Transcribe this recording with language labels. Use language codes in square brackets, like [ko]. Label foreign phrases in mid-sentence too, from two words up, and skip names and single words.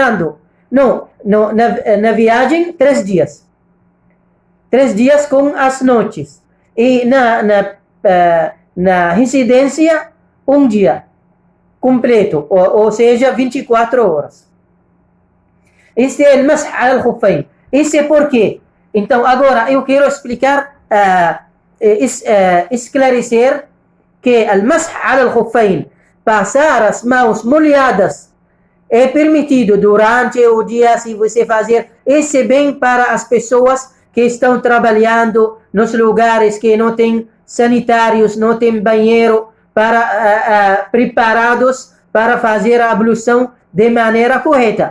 [pt] Não, na viagem, 3 dias. 3 dias com as noites. E na residência, 1 dia completo, ou seja, 24 horas. Este é o [ar] مسح الخفين. [pt] Isso é por quê? Então, agora eu quero explicar, esclarecer que o [ar] مسح الخفين, [pt] passar as mãos molhadas, é permitido durante o dia se você fazer. Esse é bem para as pessoas que estão trabalhando nos lugares que não tem sanitários, não tem banheiro, preparados para fazer a ablução de maneira correta.